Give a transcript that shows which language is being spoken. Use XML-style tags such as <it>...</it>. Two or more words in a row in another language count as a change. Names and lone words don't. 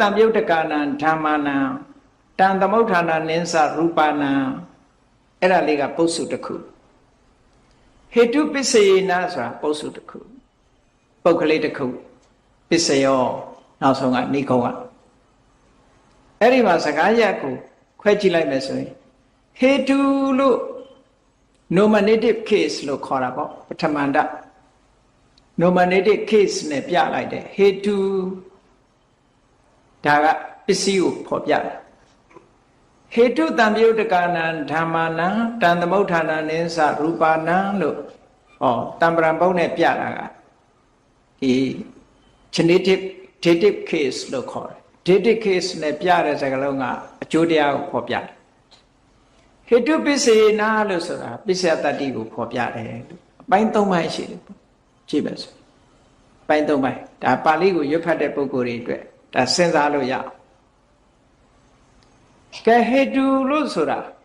<pi>ပြုတ်တကာနံဓမ္မာနံတံသမုဋ္ဌာနာနိသရူပနံ</pi> <my>အဲ့ဒါလေးကပုစုတစ်ခုဟေတုပစ္စေနဆိုတာပုစုတစ်ခုပုဂ္ဂလေးတစ်ခုပစ္စယောနောက်ဆုံးကနိဂုံးကအဲ့ဒီမှာစကားရပ်ကိုခွဲကြည့်လိုက်မယ်ဆိုရင်ဟေတုလို့</my> <en>nominative case</en> <my>လို့ခေါ်တာပေါ့ပထမန္တ</my> <en>nominative case</en> <my>နဲ့ပြလိုက်တယ်ဟေတု ဒါကပစ္စည်းကိုဖော်ပြတယ်ဟေတုတံ</my> <pi>ပြုတ်တကာနံဓမ္မာနံတံသမုဋ္ဌာနာနိသရူပနံ</pi> <my>လို့တံပရံပုံနဲ့ပြတာကဒီ</my> <en>dative case</en> <my>လို့ခေါ်တယ်</my> <en>dative case</en> <my>နဲ့ပြတဲ့စကားလုံးကအကျိုးတရားကိုဖော်ပြတယ်ဟေတုပစ္စေနာလို့ဆိုတာပစ္စယတတ္တိကိုဖော်ပြတယ်အပိုင်း၃ပိုင်းရှိတယ်ပေါ့ကြည့်ပါစို့အပိုင်း၃ပိုင်းဒါပါဠိကိုရွတ်ဖတ်တဲ့ပုဂ္ဂိုလ်တွေအတွက်ဒါစဉ်းစားလို့ရအောင်ကဲဟေတုလို့ဆိုတာ</my>